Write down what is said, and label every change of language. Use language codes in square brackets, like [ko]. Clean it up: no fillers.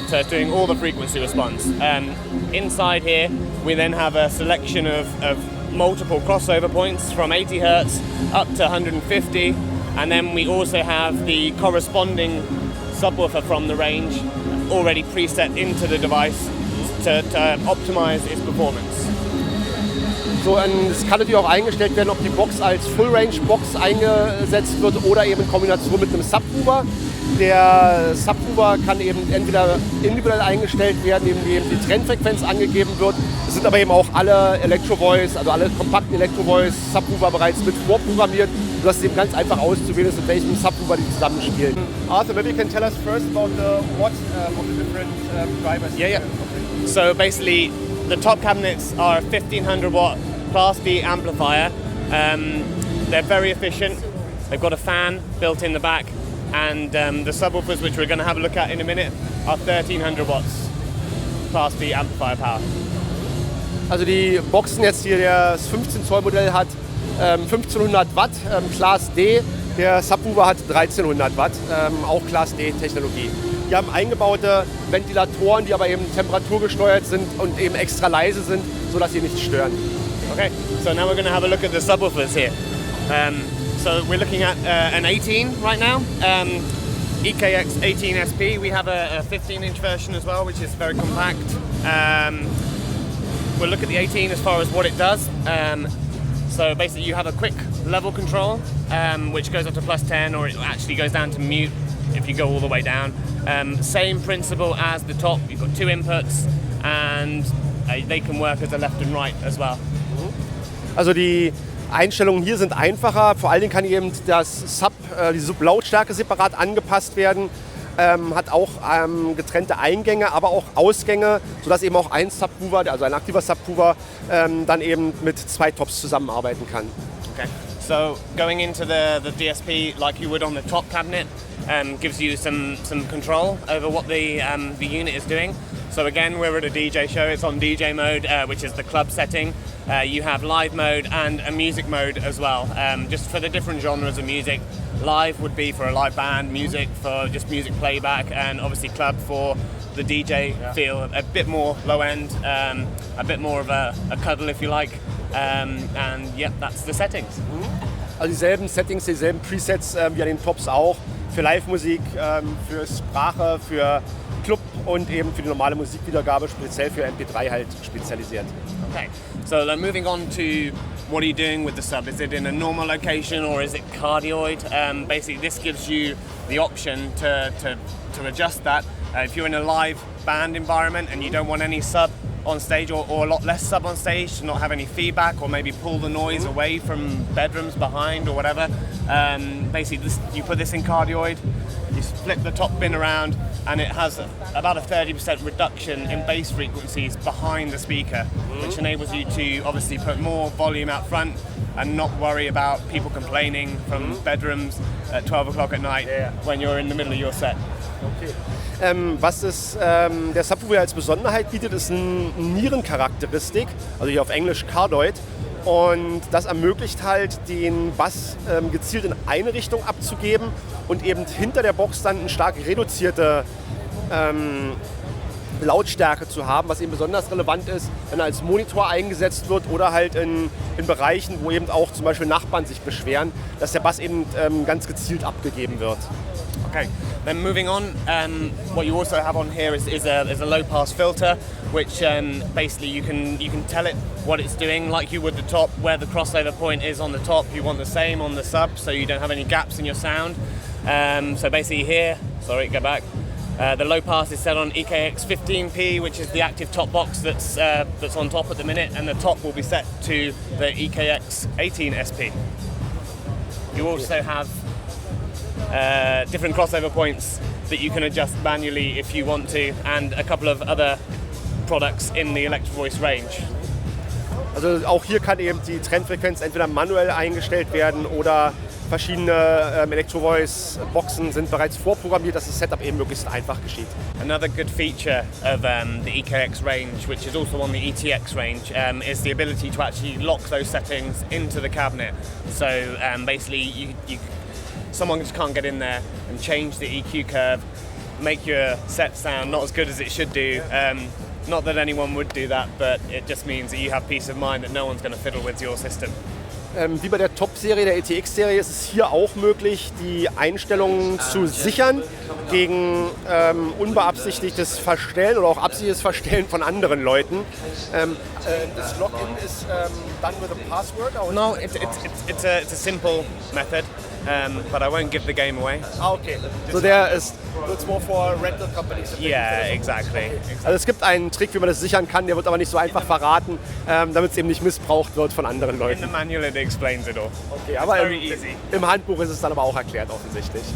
[en] So it's doing all the frequency response. Inside here we then have a selection of multiple crossover points from 80 Hertz up to 150, and then we also have the corresponding subwoofer from the range already preset into the device to optimize its performance. [de] So, es kann natürlich auch eingestellt werden, ob die Box als Full-Range-Box eingesetzt wird oder eben in Kombination mit einem Subwoofer. Der Subwoofer kann eben entweder individuell eingestellt werden, indem eben die Trennfrequenz angegeben wird. Es sind aber eben auch alle Electro-Voice, also alle kompakten Electro-Voice-Subwoofer bereits mit vorprogrammiert, sodass es eben ganz einfach auszuwählen ist, mit welchem Subwoofer die zusammenspielen. [en] Arthur, maybe you can tell us first about what of the different drivers. Yeah. So basically, the top cabinets are a 1500 watt Class D amplifier. They're very efficient. They've got a fan built in the back, and the subwoofers, which we're going to have a look at in a minute, are 1300 watts Class D amplifier power. [de] Also die Boxen jetzt hier, das 15 Zoll Modell hat 1500 Watt, Class D. Der Subwoofer hat 1300 Watt, auch Class D Technologie. Die haben eingebaute Ventilatoren, die aber eben temperaturgesteuert sind und eben extra leise sind, sodass sie nicht stören. [en] Okay, so now we're going to have a look at the subwoofers here. So we're looking at an 18 right now, EKX 18 SP. We have a 15-inch version as well, which is very compact. We'll look at the 18 as far as what it does. So basically you have a quick level control, which goes up to +10, or it actually goes down to mute if you go all the way down. Same principle as the top. You've got two inputs, and they can work as a left and right as well. [de] Also die Einstellungen hier sind einfacher. Vor allen Dingen kann eben die Sub-Lautstärke separat angepasst werden. Hat auch getrennte Eingänge, aber auch Ausgänge, sodass eben auch ein Subwoofer, also ein aktiver Subwoofer, dann eben mit zwei Tops zusammenarbeiten kann. [en] Okay. So going into the DSP like you would on the top cabinet gives you some control over what the unit is doing. So again, we're at a DJ show. It's on DJ mode, which is the club setting. You have live mode and a music mode as well, just for the different genres of music. Live would be for a live band, music for just music playback, and obviously club for the DJ feel, a bit more low end, a bit more of a cuddle if you like. And yep, that's the settings. [de] Also dieselben Settings, dieselben Presets wie an den Tops auch. Für Live-Musik, für Sprache, für Club und eben für die normale Musikwiedergabe, speziell für MP3 halt spezialisiert. [en] Okay, so then moving on to what are you doing with the sub? Is it in a normal location or is it cardioid? Basically, this gives you the option to adjust that. If you're in a live band environment and you don't want any sub on stage or a lot less sub on stage to not have any feedback, or maybe pull the noise away from bedrooms behind or whatever, basically you put this in cardioid, you flip the top bin around, and it has about a 30% reduction in bass frequencies behind the speaker, which enables you to obviously put more volume out front and not worry about people complaining from bedrooms at 12 o'clock at night when you're in the middle of your set. Okay. [de] Was der Subwoofer als Besonderheit bietet, ist eine Nierencharakteristik, also hier auf Englisch Cardioid. Und das ermöglicht halt, den Bass gezielt in eine Richtung abzugeben und eben hinter der Box dann eine stark reduzierte Lautstärke zu haben, was eben besonders relevant ist, wenn er als Monitor eingesetzt wird oder halt in Bereichen, wo eben auch zum Beispiel Nachbarn sich beschweren, dass der Bass eben ganz gezielt abgegeben wird. [en] Okay, then moving on, what you also have on here is a low pass filter, which basically you can tell it what it's doing, like you would the top, where the crossover point is on the top. You want the same on the sub, so you don't have any gaps in your sound. So basically here, sorry, go back. The low pass is set on EKX 15P, which is the active top box that's on top at the minute, and the top will be set to the EKX 18 SP. You also have different crossover points that you can adjust manually if you want to, and a couple of other products in the Electro Voice range. [de] Also auch hier kann eben die Trennfrequenz entweder manuell eingestellt werden oder verschiedene Electro Voice Boxen sind bereits vorprogrammiert, dass das Setup eben möglichst einfach geschieht. [en] Another good feature of the EKX range, which is also on the ETX range, is the ability to actually lock those settings into the cabinet. So basically someone just can't get in there and change the EQ curve, make your set sound not as good as it should do. Not that anyone would do that, but it just means that you have peace of mind that no one's going to fiddle with your system. [de] Wie bei der Top-Serie, der ETX-Serie, ist es hier auch möglich, die Einstellungen zu sichern gegen unbeabsichtigtes Verstellen oder auch absichtliches Verstellen von anderen Leuten. Das Login ist [en] done with a password? No, it's a simple method. but I won't give the game away. Okay. So it's more for rental companies. Yeah, exactly. [de] Also es gibt einen Trick, wie man das sichern kann, der wird aber nicht so einfach verraten, damit es eben nicht missbraucht wird von anderen [en] In [de] Leuten. [en] the manual it explains it all. [de] Okay, aber [en] very easy. [de] im Handbuch ist es dann aber auch erklärt offensichtlich.